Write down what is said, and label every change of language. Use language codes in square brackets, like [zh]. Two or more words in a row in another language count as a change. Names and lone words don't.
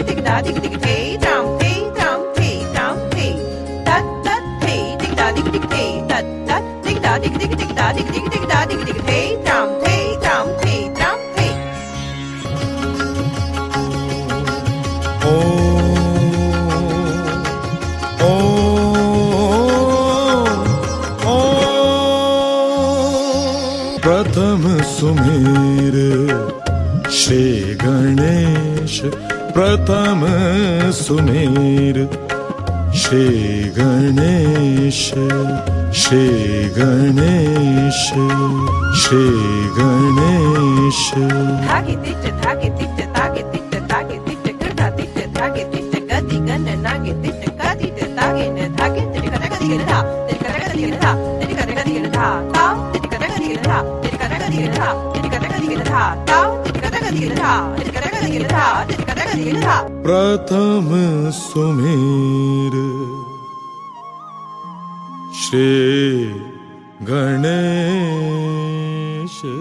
[hi] da dig dig hey drum hey drum hey drum hey tat tat hey dig da dig dig hey tat tat dig da dig dig dig da dig dig dig da dig dig hey drum hey drum hey drum hey प्रथम सुमेर श्री गणेश प्रथम सुमेर श्री गणेश श्री गणेश श्री गणेश धागे तिट्ट धागे तिट्ट धागे तिट्ट धागे तिट्ट गदा तिट्ट धागे तिट्ट गदी गन नागे तिट्ट गदी धागे न धागे तिट्ट गदा गदी गदा तिट्ट गदा गदी गदा तिट्ट गदा गदी गदा ता तिट्ट गदा गदी गदा तिट्ट गदा गदी गदा तिट्ट गदा गदी गदा ता तिट्ट गदा गदी गदा तिट्ट गदा गदी गदा तिट्ट गदा गदी गदा प्रथम सुमेर श्री गणेश